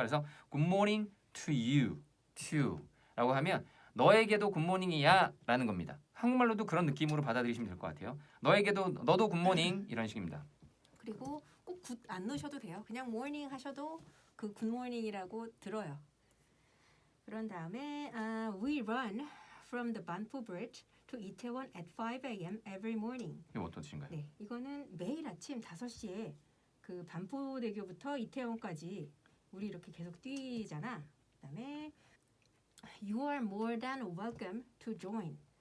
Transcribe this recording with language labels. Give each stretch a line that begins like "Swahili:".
Korean: 그래서 굿모닝
English: to you,
Korean: to라고 하면 너에게도 굿모닝이야 라는 겁니다. 한국말로도 그런 느낌으로 받아들이시면 될 것 같아요. 너도 굿모닝 이런 식입니다. 그리고 꼭 굿 안 넣으셔도 돼요. 그냥 morning 하셔도 그 굿모닝이라고 들어요. 그런 다음에
English: we run from the Banpo Bridge to Itaewon at 5 a.m. every morning.
Korean: 이거 어떤 뜻인가요? 네, 이거는 매일 아침 5시에 그 반포대교부터 이태원까지 우리 이렇게 계속 뛰잖아. 그다음에
English: you are more than welcome to join.